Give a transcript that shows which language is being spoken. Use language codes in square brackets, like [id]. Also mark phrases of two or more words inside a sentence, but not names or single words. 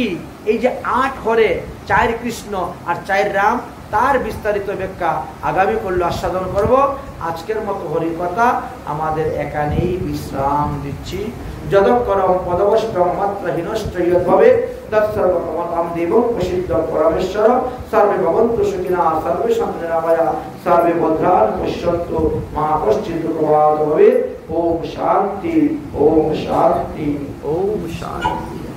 [bn] এই যে 8 হরে 4 কৃষ্ণ আর 4 রাম, তার বিস্তারিত ব্যাখ্যা আগামী করলে আস্বাদন করব। আজকের মতো হরিকথা আমাদের এখানেই বিশ্রাম দিচ্ছি। [sa] যদক্ষরম পদবষ্টম মাত্র হীনশ্চয়দ্ভবে তৎসর্বকমতাম দেবং প্রসিদ্ধ পরমেশ্বর। সর্বে ভবন্তু সুখিনা সর্বে সন্তু নিরাময়া সর্বে ভদ্রাণি পশ্যন্তু মা কশ্চিৎ দুঃখভাগ ভবেৎ। ওম শান্তি, ওম শান্তি, ওম শান্তি।